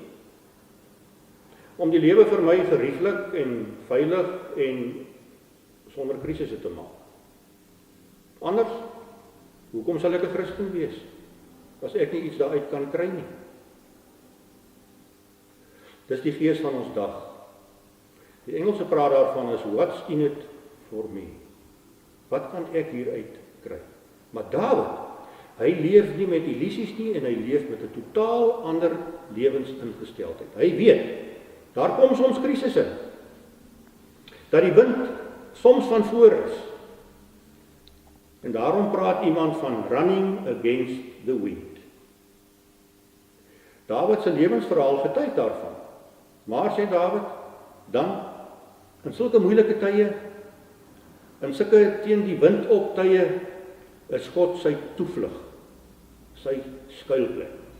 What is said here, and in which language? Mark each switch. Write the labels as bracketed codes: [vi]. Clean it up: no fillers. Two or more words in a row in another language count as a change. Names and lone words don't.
[af] Om die lewe vir my gerieflik en veilig en sonder krisisse te maak. Anders, hoekom sal ek 'n Christen wees, as ek nie iets daaruit kan kry nie? Dis die gees van ons dag. Die Engelse praat daarvan is, [en] what's in it for me? [af] Wat kan ek hieruit kry? Maar Dawid, hy leef nie met illusies nie en hy leef met 'n totaal ander lewensingesteldheid. Hy weet, daar kom soms krisisse, dat die wind soms van voor is. En daarom praat iemand van [en] running against the wind. [af] Dawid se lewensverhaal getuig daarvan. Maar sê Dawid, dan in sulke moeilike tye, in sulke teen die wind op tye, is God sy toevlug, sy skuilplek.